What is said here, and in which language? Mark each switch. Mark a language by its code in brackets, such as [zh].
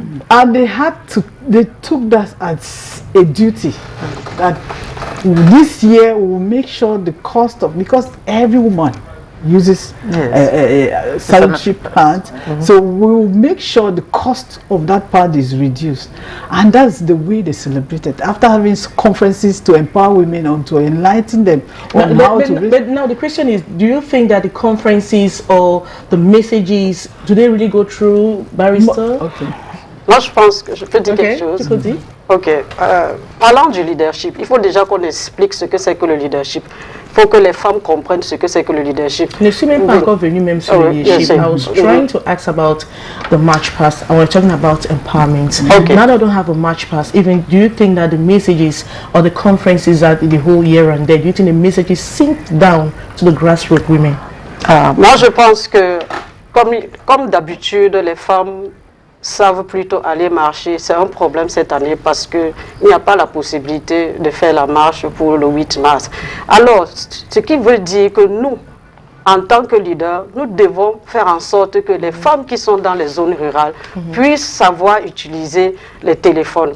[en] And they took that as a duty that this year we will make sure the cost of, because every woman uses sanitary pads, so we will make sure the cost of that pad is reduced. And that's the way they celebrate it, after having conferences to empower women and to enlighten them on how to. But now the question is, do you think that the conferences or the messages, do they really go through, Barrister? [fr] Moi, je pense que je peux dire quelque chose. Ok. Parlant du leadership, il faut déjà qu'on explique ce que c'est que le leadership. faut que les femmes comprennent ce que c'est que le leadership. Je ne suis même pas encore venue même sur le leadership. [en] I was trying to ask about the March Past. I was talking about empowerment. Okay. Now that I don't have a March Past, even do you think that the messages or the conferences that the whole year and there, do you think the messages sink down to the grassroots women? [fr] Moi, je pense que, comme d'habitude, les femmes savent plutôt aller marcher. C'est un problème cette année parce qu'il n'y a pas la possibilité de faire la marche pour le 8 mars. Alors, ce qui veut dire que nous, en tant que leaders, nous devons faire en sorte que les femmes qui sont dans les zones rurales puissent savoir utiliser les téléphones.